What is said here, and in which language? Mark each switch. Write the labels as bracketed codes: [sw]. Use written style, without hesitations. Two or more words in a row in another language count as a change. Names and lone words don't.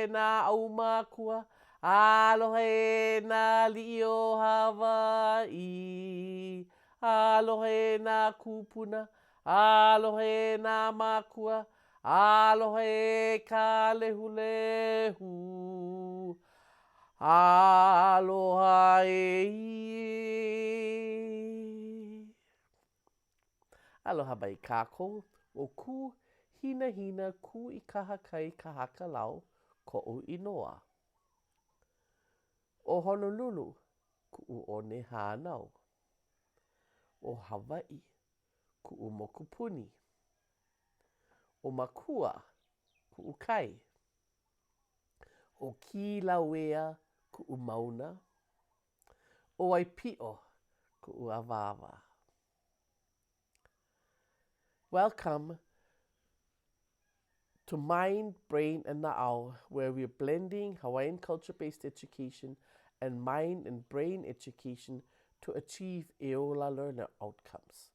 [haw] nā aumakua, aloha nā li'i o Hawaii, aloha nā kupuna, aloha nā makua, aloha ka lehulehu, aloha e. Aloha mai kākou, o ku hina hina ku I kaha kai ka haka lau ko'u inoa. O Honolulu, ku'u o Nehānau. O Hawaii, ku'u mokupuni. O Makua, ku'u kai. O Kilauea, ku'u mauna. O Waipio, ku'u awawa. [en] Welcome to Mind, Brain, and Na'au, where we're blending Hawaiian culture-based education and mind and brain education to achieve Eola learner outcomes.